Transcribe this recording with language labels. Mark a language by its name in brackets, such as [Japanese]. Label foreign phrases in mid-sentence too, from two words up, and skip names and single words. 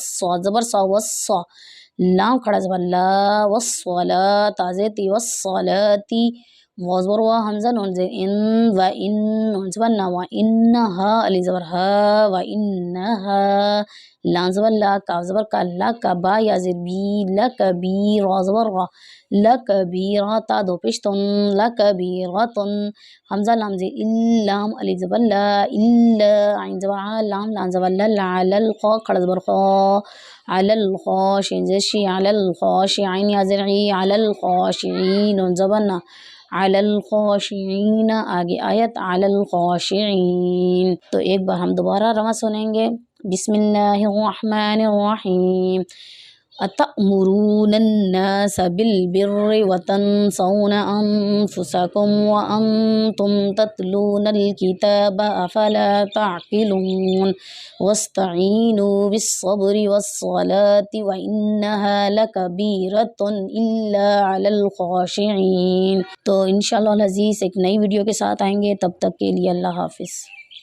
[Urdu] سواد زبر سا، وسا، لام کھڑا زبر لا، والصلاۃ، تا زیر تی، والصلاۃ، واو زبر وا، حمزہ نون زیر ان، [Arabic] و ان، [Urdu] نون زبر نا، [Arabic] و انہا، [Urdu] علی زبر ہا، [Arabic] و انہا، [Urdu] لام زبر لا، کاف زبر کا، لا کا، با یا زیر بی، لکبیر، را زبر را، لکبیرہ، تا دو پیش تن، لکبیرۃن، حمزہ لام زیر لام علی زبر لا، الا، عین زبر عا، لام زبر لل، [Arabic] علی الخا، [Urdu] کھڑا زبر خا، [Arabic] علی الخاشعین [Urdu] زیر شی، [Arabic] علی الخاشعین [Urdu] یا زیر عی، [Arabic] علی الخاشعین، [Urdu] نون زبر نا، [Arabic] علی الخاشعین، [Urdu] آگے آیت [Arabic] علی الخاشعین۔ [Urdu] تو ایک بار ہم دوبارہ رواں سنیں گے۔ [Arabic] بسم اللہ الرحمن الرحیم۔ اتأمرون الناس بالبر وتنسون انفسکم وانتم تتلون الکتاب افلا تعقلون واستعینوا بالصبر والصلاۃ وانہا لکبیرۃ الا علی الخاشعین۔ [Urdu] تو [Arabic] انشاءاللہ العزیز [Urdu] ایک نئی ویڈیو کے ساتھ آئیں گے، تب تک کے لیے اللہ حافظ۔